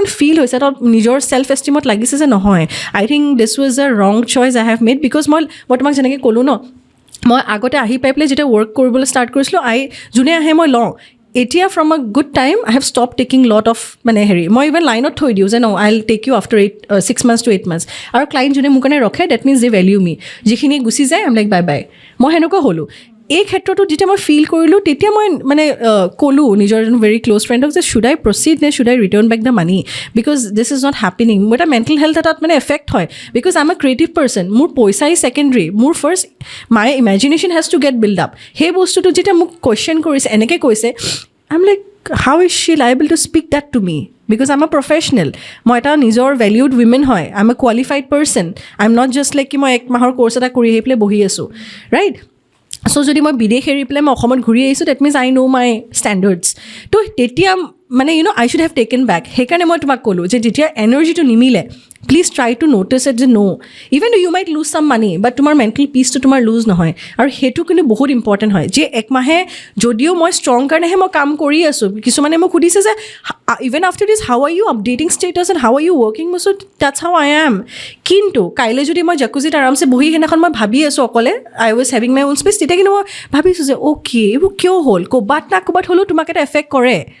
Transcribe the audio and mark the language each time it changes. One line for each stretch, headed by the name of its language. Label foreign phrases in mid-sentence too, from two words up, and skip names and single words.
Assamese: ফিল হৈছে তো নিজৰ
English: self esteemত
Assamese: লাগিছে যে নহয়
English: I think this was a wrong choice I have made because
Assamese: মই তোমাক যেনেকৈ ক'লোঁ ন মই আগতে আহি পাই পেলাই যেতিয়া ৱৰ্ক কৰিবলৈ ষ্টাৰ্ট কৰিছিলোঁ যোনে আহে মই লওঁ এতিয়া
English: from a good time I have stopped taking lot of
Assamese: মানে হেৰি মই
English: even lineত
Assamese: থৈ দিওঁ যে
English: no I will take you after 6 months to 8 months
Assamese: আৰু ক্লাইণ্ট যোনে মোৰ কাৰণে ৰখে
English: that means they value me
Assamese: যিখিনি গুচি যায়
English: I am like bye bye
Assamese: মই সেনেকুৱা হ'লোঁ এই ক্ষেত্ৰতো যেতিয়া মই ফিল কৰিলোঁ তেতিয়া মই মানে ক'লোঁ নিজৰ এজন
English: very close friendক
Assamese: যে
English: should I proceed
Assamese: নে
English: should I return back the money because this is not happening
Assamese: মোৰ এটা
English: mental health
Assamese: এটাত মানে এফেক্ট হয়
English: because I am a creative person
Assamese: মোৰ পইচাই ছেকেণ্ডেৰী মোৰ
English: first my imagination has to get build up
Assamese: সেই বস্তুটো যেতিয়া মোক কুৱেশ্যন কৰিছে এনেকৈ কৈছে
English: I am like how is she liable to speak that to me because I'm a professional
Assamese: মই এটা নিজৰ
English: valued women
Assamese: হয়
English: I'm a qualified person I'm not just like
Assamese: কি মই 1 মাহৰ কোৰ্চ এটা কৰি আহি পেলাই বহি আছোঁ
English: right so'
Assamese: যদি মই বিদেশ এৰি পেলাই মই অসমত ঘূৰি আহিছোঁ
English: that means I know my standards
Assamese: তো তেতিয়া মানে
English: I should have taken back
Assamese: সেইকাৰণে মই তোমাক ক'লোঁ যে যেতিয়া এনাৰ্জিটো নিমিলে
English: please try to notice it যে no even you might lose some money but
Assamese: তোমাৰ
English: mental peaceটো
Assamese: তোমাৰ লুজ নহয় আৰু সেইটো কিন্তু বহুত ইম্পৰ্টেণ্ট হয় যে 1 মাহে যদিও মই ষ্ট্ৰং কাৰণেহে মই কাম কৰি আছোঁ কিছুমানে মোক সুধিছে যে
English: even after this how are you updating status and how are you working
Assamese: মছো
English: that's how I am
Assamese: কিন্তু কাইলৈ যদি মই জাকুজিত আৰামছে বহি সেইদিনাখন মই ভাবি আছোঁ অকলে
English: I was having my own space
Assamese: তেতিয়া কিন্তু মই ভাবিছোঁ যে অ'কে এইবোৰ কিয় হ'ল ক'ৰবাত না ক'ৰবাত হ'লেও তোমাক এটা এফেক্ট কৰে